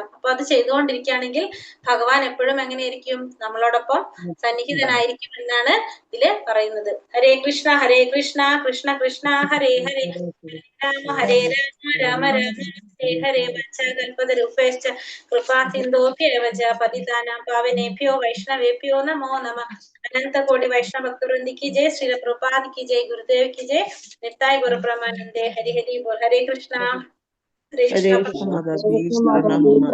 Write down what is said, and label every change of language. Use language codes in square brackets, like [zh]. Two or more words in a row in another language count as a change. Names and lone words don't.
[ml] അപ്പൊ അത് ചെയ്തുകൊണ്ടിരിക്കുകയാണെങ്കിൽ ഭഗവാൻ എപ്പോഴും എങ്ങനെയായിരിക്കും? നമ്മളോടൊപ്പം സന്നിഹിതനായിരിക്കും എന്നാണ് ഇതില് പറയുന്നത്. [sa] ഹരേ കൃഷ്ണ ഹരേ കൃഷ്ണ കൃഷ്ണ കൃഷ്ണ ഹരേ ഹരേ ഹരേ രാമ രാമ രാമ ഹരേ ഹരേ വത്സകൽപതരുപേശ്ച കൃപാ സിന്ധോഭ്യേവ ച പതിതാനാം പാവനേഭ്യോ വൈഷ്ണവേഭ്യോ നമോ നമഃ. [hi] अनंत कोटि वैष्णव भक्तवृंद की जय, श्रील प्रभुपाद की जय, गुरुदेव की जय, [sa] नित्याय गुरु ब्रह्मानंदे। [hi] हरि हरि बोल। हरे कृष्णा। हरे कृष्णा।